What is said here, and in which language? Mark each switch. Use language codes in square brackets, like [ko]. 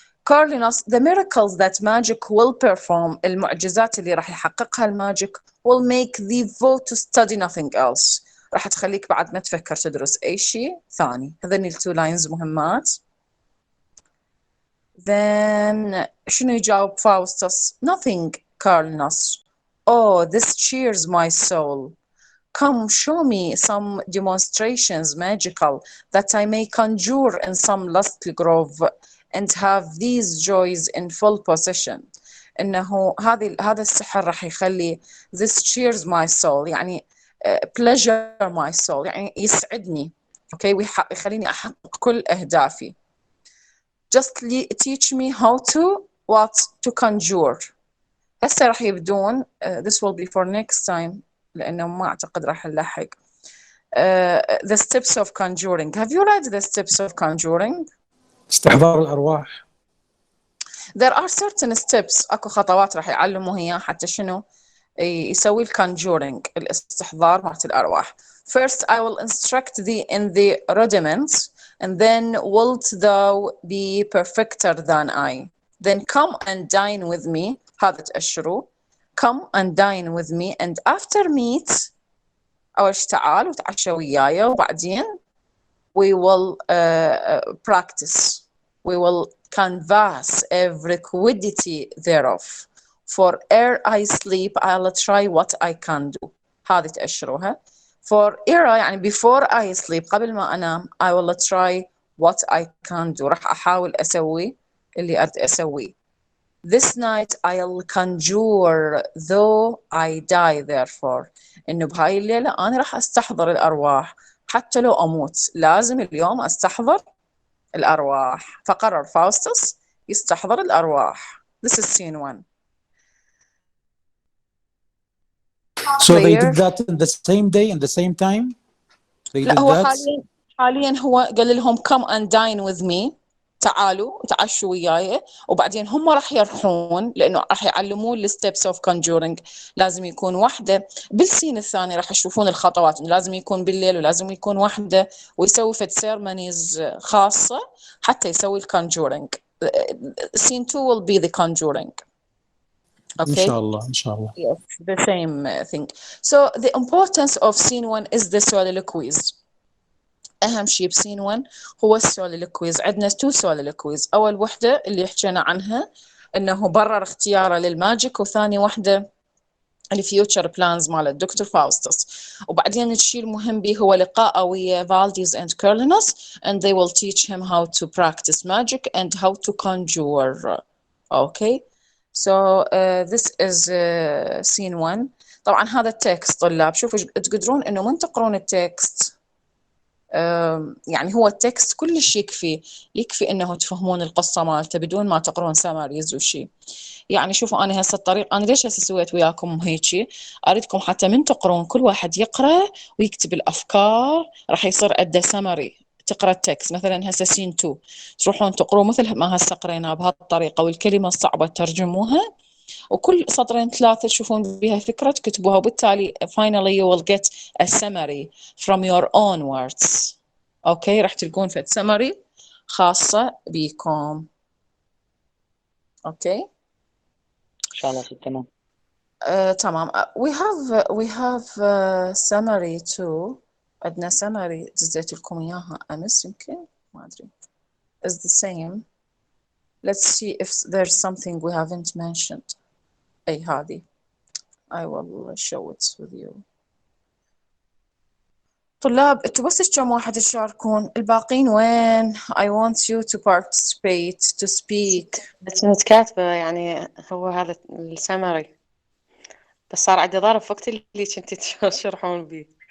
[en] Carlinus, the miracles that magic will perform، [ar] المعجزات اللي راح يحققها الماجيك [en] will make thee vote to study nothing else. [ar] راح تخليك بعد ما تفكر تدرس اي شيء ثاني. هذين التو لاينز مهمات. Then شنو يجاوب فاوستس؟ [en] Nothing, [ar] Carlinus. [en] Oh, this cheers my soul. Come, show me some demonstrations magical that I may conjure in some lusty grove and have these joys in full possession. [ar] إنه هذا السحر راح يخلي [en] this cheers my soul، [ar] يعني [en] pleasure my soul، [ar] يعني يسعدني، okay، ويخليني أحقق كل أهدافي. [en] Just teach me how to conjure. [ar] هسه راح يبدون [en] this will be for next time [ar] لأنه ما أعتقد راح نلحق. [en] The steps of conjuring. Have you read the steps of conjuring? [ar] استحضار الأرواح. [en] There are certain steps، [ar] أكو خطوات راح يعلموا هي حتى شنو يسوي conjuring، الاستحضار مالت الأرواح. [en] First I will instruct thee in the rudiments and then wilt thou be perfecter than I. Then come and dine with me. [ar] هذا تأشروا. [en] Come and dine with me and after meet [ar] أول شي تعال وتعشى وياي وبعدين [en] we will practice. We will canvass every quiddity thereof For ere I sleep I'll try what I can do. [ar] هذه تأشروها. [en] For ere يعني before I sleep [ar] قبل ما أنام [en] I will try what I can do. [ar] راح أحاول أسوي اللي أريد أسويه. [en] This night I'll conjure though I die therefore. [ar] إنه بهاي الليلة أنا راح أستحضر الأرواح حتى لو أموت لازم اليوم أستحضر الأرواح. فقرر فاوستس يستحضر الأرواح. [en] This is scene 1. So they did that in the same day and the same time? They [ar] لا [en] did [ar] هو [en] that? [ar] حاليا هو قال لهم [en] come and dine with me. [ar] تعالوا تعشوا وياي. وبعدين هم راح يروحون لأنه راح يعلمون الستبس اوف conjuring. لازم يكون واحدة بالسين الثاني راح يشوفون الخطوات. لازم يكون بالليل ولازم يكون واحدة ويسوي فد سيرمونيز خاصة حتى يسوي الكونجورينج. [en] scene 2 will be the conjuring. [ar] إن [en] Okay. [ar] شاء الله إن شاء الله. [en] Yes, the same thing. So the importance of scene 1 is the soliloquies. [ar] أهم شيء بسين 1 هو السوليلوكويز. عندنا 2 soliloquies. أول وحدة اللي حكينا عنها إنه برر اختياره للماجيك، وثاني وحدة الفيوتشر بلانز مال الدكتور فاوستس. وبعدين الشيء المهم به هو لقاء ويا فالديز [en] and Cornelius and they will teach him how to practice magic and how to conjure. Okay. So this is scene 1. [ar] طبعا هذا التكست طلاب شوفوا تقدرون إنه من تقرون التكست يعني هو التكست كلش يكفي انه تفهمون القصه مالته بدون ما تقرون سماريز وشي. يعني شوفوا انا هسه الطريق انا ليش هسه سويت وياكم هيجي اريدكم حتى من تقرون كل واحد يقرا ويكتب الافكار. راح يصير عنده سمري. تقرا التكست مثلا هسه سين 2 تروحون تقروا مثل ما هسه قرينا بهالطريقه والكلمه الصعبه ترجموها وكل سطرين 3 تشوفون بها فكرة تكتبوها وبالتالي [en] finally you will get a summary from your own words. [ar] اوكي راح تلقون في summary خاصة بكم. اوكي ان شاء الله تمام. تمام. [en] we have summary too. [ar] عندنا summary دزيت لكم اياها امس يمكن ما ادري. [en] is the same. Let's see if there's something we haven't mentioned. [ar] أي هذه [en] I will show it with you. [ar] طلاب انتوا بس كم واحد تشاركون الباقين وين؟ [en] I want you to participate to speak. [ar] كنت كاتبة يعني هو هذا السمري بس صار عندي ظرف وقت اللي كنتي تشرحون به.